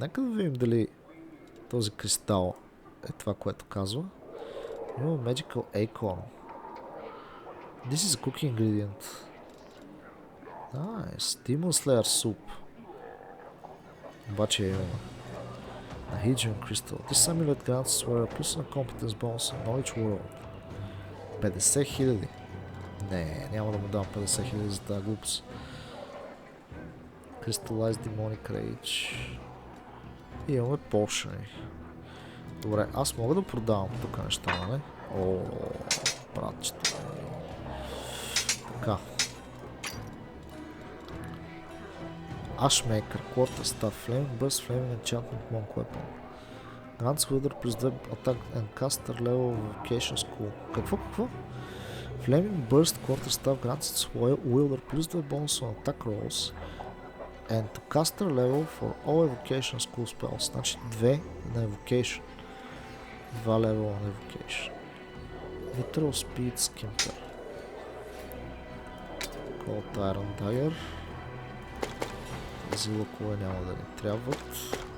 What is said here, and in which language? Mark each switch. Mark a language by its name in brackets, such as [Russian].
[Bulgarian] Нека да видим дали този кристал е това, което казва. Има [English] magical acorn. This is a cooking ingredient. Nice. Demon Slayer soup. [Bulgarian] Обаче я имаме. [English] Ahydrian crystal. This amulet grants where a personal competence bonus in knowledge world. 50 000. [Bulgarian] Не, няма да му дам 50 000 за тази глупост. Crystallized demonic rage. И имаме potion. Добре, аз мога да продавам тук неща, нали? О, братчето. Така. [English] Ashmaker, Quarter Staff, Flaming Burst, Flaming Enchantment, Monk Weapon. Grants Wielder plus 2 attack and caster level Vocation School. [Bulgarian] Какво? [English] Flaming Burst, Quarter Staff grants its wielder plus 2 bonus on attack rolls and to caster level for all Evocation School spells. [Bulgarian] Значи 2 на Evocation. 2 левела на Evocation. [English] Literal Speed Skimper. Cold Iron Dagger. [Bulgarian] Тези лъкове няма да ни трябват.